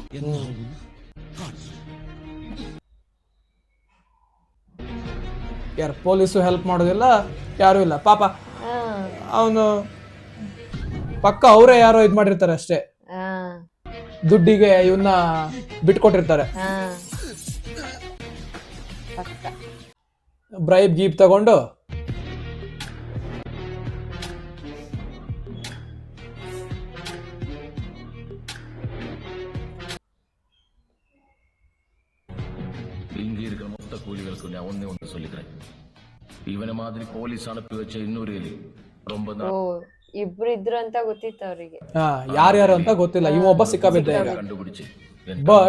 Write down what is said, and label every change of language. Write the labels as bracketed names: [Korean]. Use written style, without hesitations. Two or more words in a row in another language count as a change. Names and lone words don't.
[Kannada] ಯಾರು ಪೊಲೀಸು ಹೆಲ್ಪ್ ಮಾಡೋದಿಲ್ಲ, ಯಾರು ಇಲ್ಲ ಪಾಪ. ಅವನು ಪಕ್ಕ ಅವರೇ ಯಾರೋ ಇದ್ ಮಾಡಿರ್ತಾರೆ ಅಷ್ಟೇ, ದುಡ್ಡಿಗೆ ಇವನ್ನ ಬಿಟ್ಕೊಟ್ಟಿರ್ತಾರೆ. ಬ್ರೈಬ್ ಗೀಪ್ ತಗೊಂಡು [Tamil] இங்க இருக்கிற மொத்த கூலிகளுக்கு நான் ஒன்னே ஒன்று சொல்லிக்கிறேன். இவனை மாதிரி போலீஸ் அனுப்பி வச்ச இன்னொரு எலி ரொம்ப [Kannada] ಓ, ಇಬ್ರು ಇದ್ರು ಅಂತ ಗೊತ್ತಿತ್ತು ಅವರಿಗೆ. ಯಾರ್ಯಾರು ಅಂತ ಗೊತ್ತಿಲ್ಲ, ಇವ ಒಬ್ಬ ಸಿಕ್ಕಾಬಿದ್ದ ಈಗ. [Tamil] கண்டுபிடிச்சு [English] But-